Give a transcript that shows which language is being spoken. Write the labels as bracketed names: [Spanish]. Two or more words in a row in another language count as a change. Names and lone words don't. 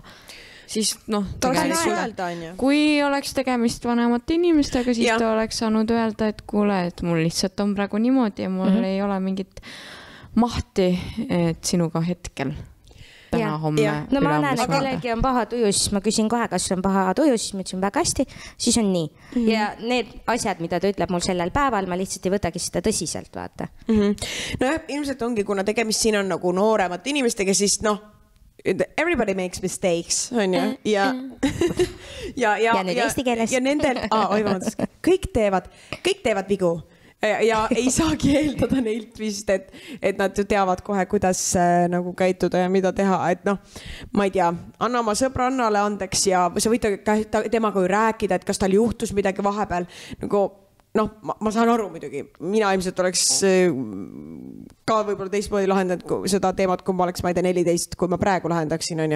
[Estonian] Siis kui oleks tegemist vanemate inimestega, siis ta oleks saanud öelda, et kuule, et mul lihtsalt on praegu niimoodi ja mul ei ole mingit mahti, et sinuga hetkel täna, homme. No ma näen, et kellelgi on paha tuju, siis ma küsin kohe, kas on paha tuju, siis ma ütlesin väga hästi, siis on nii. Ja need asjad, mida ta ütleb mul sellel päeval, ma lihtsalt ei võtagi seda tõsiselt, vaata. Nojah, ilmselt ongi, kuna tegemist siin on nagu nooremate inimestega, siis [English] everybody makes mistakes, [Estonian] on ju? Ja nüüd eesti keeles. Ja nendel, kõik teevad vigu. Ja ei saagi eeldada neilt vist, et nad ju teavad kohe, kuidas nagu käituda ja mida teha, et ma ei tea, anna oma sõbrannale andeks ja sa võid temaga ju rääkida, et kas tal juhtus midagi vahepeal, nagu ma saan aru muidugi, mina ilmselt oleks ka võib-olla teistmoodi lahendanud seda teemat, kui ma oleks, ma ei tea, 14, kui ma praegu lahendaksin, on ju.